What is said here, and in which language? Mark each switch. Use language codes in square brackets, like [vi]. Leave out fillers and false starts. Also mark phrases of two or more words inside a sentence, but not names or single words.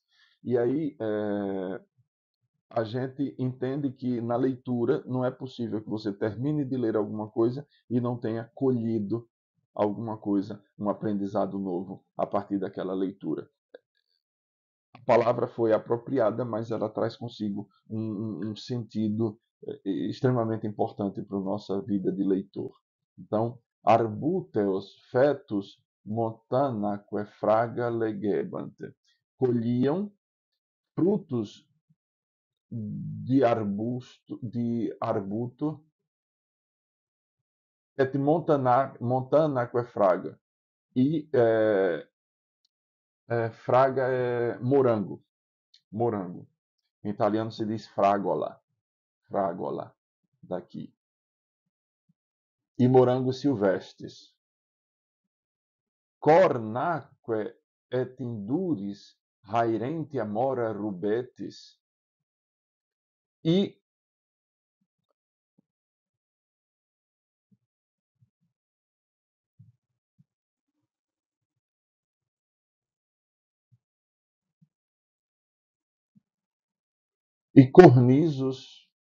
[pt] E aí a gente entende que na leitura não é possível que você termine de ler alguma coisa e não tenha colhido alguma coisa, um aprendizado novo a partir daquela leitura. A palavra foi apropriada, mas ela traz consigo um sentido extremamente importante para a nossa vida de leitor. Então, [la] arbuteos fetus montanaque fraga legebant. [pt] Colhiam frutos de arbuto, [la] et montanaque fraga. [pt] E fraga é morango, morango. Em italiano se diz fragola, fragola, daqui. E morangos silvestres. [la] Cornaque et induris haerentia mora rubetis. [pt] E cornizos.